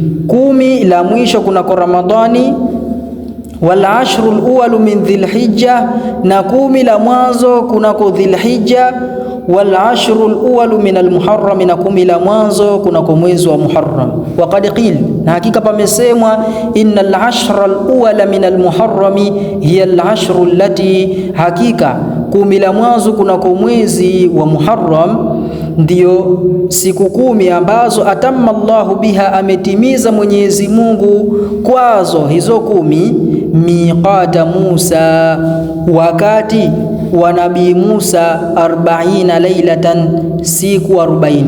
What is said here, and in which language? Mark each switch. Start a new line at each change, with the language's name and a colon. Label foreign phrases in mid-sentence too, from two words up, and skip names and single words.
Swahili: 10 la mwisho kunako Ramadhani,
Arabic: والعشر الأول من ذي الحجة,
Swahili: na 10 la mwanzo kunako Dhilhijja,
Arabic: والعشر الأول من المحرم,
Swahili: na 10 la mwanzo kunako mwezi wa Muharram.
Arabic: وقد قيل,
Swahili: na hakika pamesemwa,
Arabic: إن العشر الأول من المحرم هي العشر التي,
Swahili: hakika 10 la mwanzo kunako mwezi wa Muharram ndiyo siku 10 ambazo
Arabic: أتم الله بها,
Swahili: ametimiza Mwenyezi Mungu kwazo hizo 10, miqata Musa, wakati wa Nabii Musa 40 lailatan, siku 40.